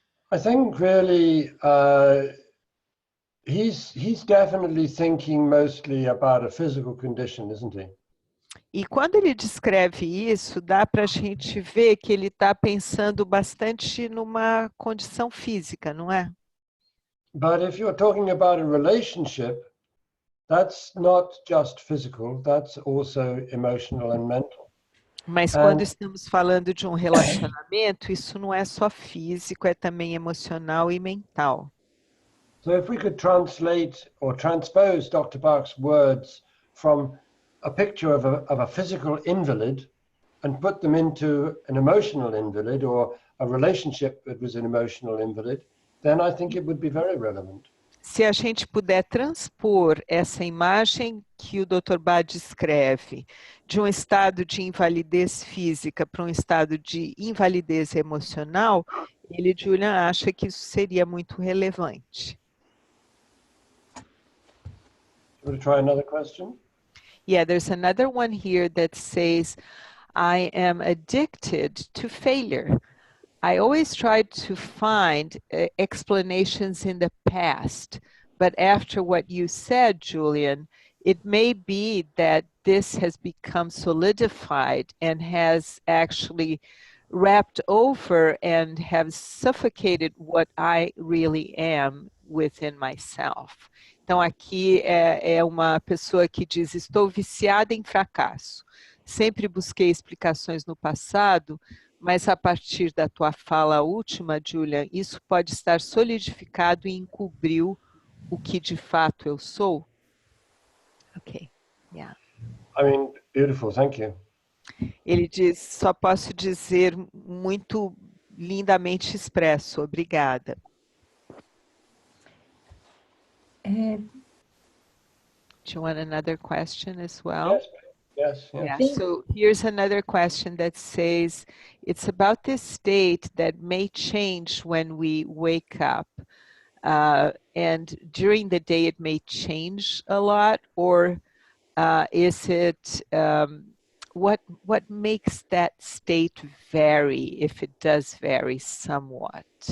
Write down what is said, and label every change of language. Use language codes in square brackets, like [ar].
[en] I think really he's definitely thinking mostly about a physical condition, isn't he? [pt] E quando ele descreve isso, dá para a gente ver que ele está pensando bastante numa condição física, não é? [en] But if you're talking about a relationship, that's not just physical, that's also emotional and mental. [pt] Mas quando estamos falando de um relacionamento, isso não é só físico, é também emocional e mental. [en] So if we could translate or transpose Dr. Bach's words from a picture of a physical invalid and put them into an emotional invalid or a relationship that was an emotional invalid, then I think it would be very relevant. [pt] Se a gente puder transpor essa imagem que o Dr. Bach descreve de um estado de invalidez física para um estado de invalidez emocional, ele, Julian, acha que isso seria muito relevante. [en] Want to try another question? Yeah, there's another one here that says, I am addicted to failure. I always try to find explanations in the past, but after what you said, Julian, it may be that this has become solidified and has actually wrapped over and have suffocated what I really am within myself. [pt] Então aqui é uma pessoa que diz, estou viciada em fracasso. Sempre busquei explicações no passado, mas a partir da tua fala última, Julian, isso pode estar solidificado e encobriu o que de fato eu sou? [en] Ok, yeah. I mean, beautiful, thank you. [pt] Ele diz, só posso dizer muito lindamente expresso, obrigada. [en] Do you want another question as well? Yes, Yes, yes. Yeah, so here's another question that says, it's about this state that may change when we wake up. And during the day it may change a lot, or is it, what makes that state vary, if it does vary somewhat?